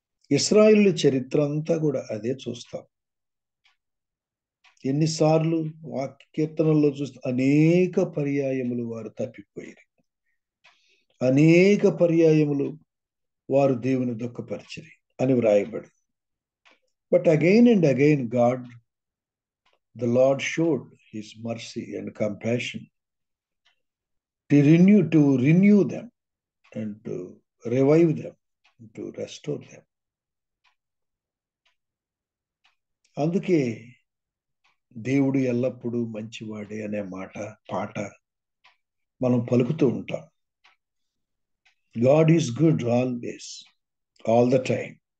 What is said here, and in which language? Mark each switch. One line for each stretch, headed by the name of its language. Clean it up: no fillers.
Telugu: ఇశ్రాయేలు చరిత్ర అంతా కూడా అదే చూస్తాం. ఎన్నిసార్లు కీర్తనల్లో చూస్తే అనేక పర్యాయములు వారు తప్పిపోయారు, అనేక పర్యాయములు వారు దేవుని దుఃఖపరిచిరి అని వ్రాయబడి.
English: But again and again the Lord showed his mercy and compassion to renew them and to revive them, to restore them.
Telugu: అందుకే దేవుడు ఎల్లప్పుడూ మంచివాడే అనే పాట మనం పలుకుతూ ఉంటాం.
English: God is good always, all the time.